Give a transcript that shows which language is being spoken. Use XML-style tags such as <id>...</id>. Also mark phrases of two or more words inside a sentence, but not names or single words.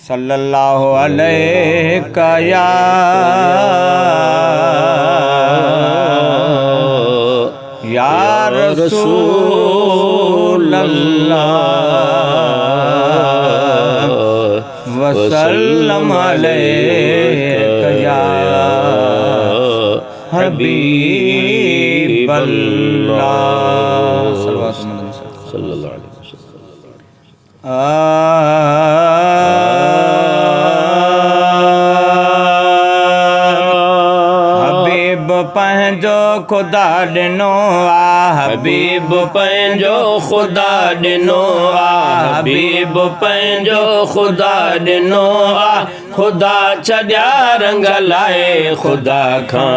<ar>صلى الله عليك يا رسول الله وسلم عليك يا حبيب الله صلى الله عليه</ar> <sd>हबीब पंहिंजो ख़ुदा ॾिनो आ हबीब पंहिंजो ख़ुदा ॾिनो आ हबीब पंहिंजो ख़ुदा ॾिनो आ ख़ुदा छॾिया रंग लाए ख़ुदा खां</sd>